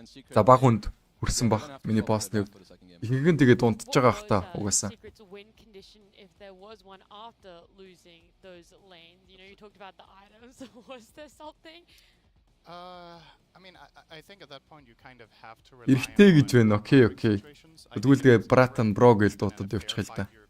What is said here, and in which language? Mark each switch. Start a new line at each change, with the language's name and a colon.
Mongolian: За баг хүнд хүрсэн баг миний постны хувьд. Ихэнх нь тэгээд унтж байгаа ах та угаасаа.
English: If there was one after losing those lanes, you know, you talked about the items. Was there something? I mean, I think at that point you kind of have to rely on.
Mongolian: Эртээ гэж байна.
English: Окей.
Mongolian: Тэгвэл тэгээд Bratton Bro гэж дуудаад явчих л та.